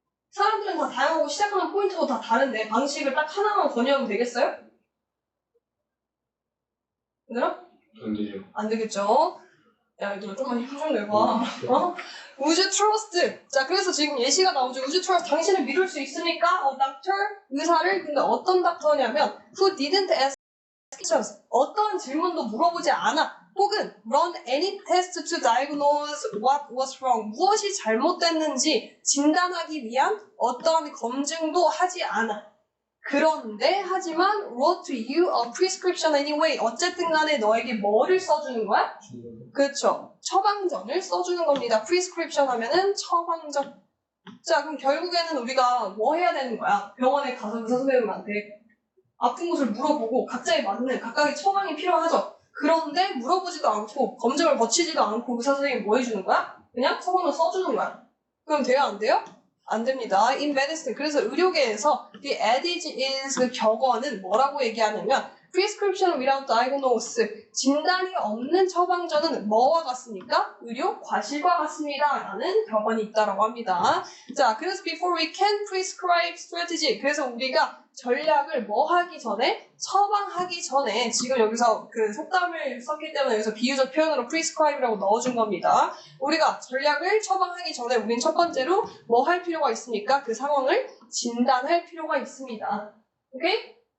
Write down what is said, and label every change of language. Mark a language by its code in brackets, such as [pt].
[ko] 사람들은 다 다양하고 시작하는 포인트도 다 다른데 방식을 딱 하나만 권유하면 되겠어요? 얘들아? 안 되죠. 안 되겠죠. 야, 얘들아 좀만 힘 좀 내봐. [en] Would you trust? [ko] 자, 그래서 지금 예시가 나오죠. [en] Would you trust? [ko] 당신을 믿을 수 있습니까? doctor? 의사를. 근데 어떤 닥터냐면 [en] Who didn't ask questions. [ko] 어떤 질문도 물어보지 않아. 혹은 [en] run any test to diagnose what was wrong. [ko] 무엇이 잘못됐는지 진단하기 위한 어떤 검증도 하지 않아. 그런데 하지만 [en] wrote to you a prescription anyway. [ko] 어쨌든 간에 너에게 뭐를 써주는 거야? 그렇죠. 처방전을 써주는 겁니다. prescription 하면은 처방전. 자, 그럼 결국에는 우리가 뭐 해야 되는 거야? 병원에 가서 의사 선생님한테 아픈 곳을 물어보고 각자에 맞는 각각의 처방이 필요하죠. 그런데 물어보지도 않고 검증을 거치지도 않고 의사 선생님이 뭐 해주는 거야? 그냥 처방을 써주는 거야. 그럼 돼요? 안 돼요? 안 됩니다. [en] In medicine. [ko] 그래서 의료계에서 [en] the adage is [ko] 그 격언은 뭐라고 얘기하냐면 [en] prescription without diagnosis. [ko] 진단이 없는 처방전은 뭐와 같습니까? 의료 과실과 같습니다. 라는 격언이 있다고 합니다. 자, 그래서 [en] before we can prescribe strategy. [ko] 그래서 우리가 전략을 뭐 하기 전에 처방하기 전에 지금 여기서 그 속담을 썼기 때문에 여기서 비유적 표현으로 prescribe라고 넣어준 겁니다. 우리가 전략을 처방하기 전에 우린 첫 번째로 뭐 할 필요가 있습니까? 그 상황을 진단할 필요가 있습니다. 오케이?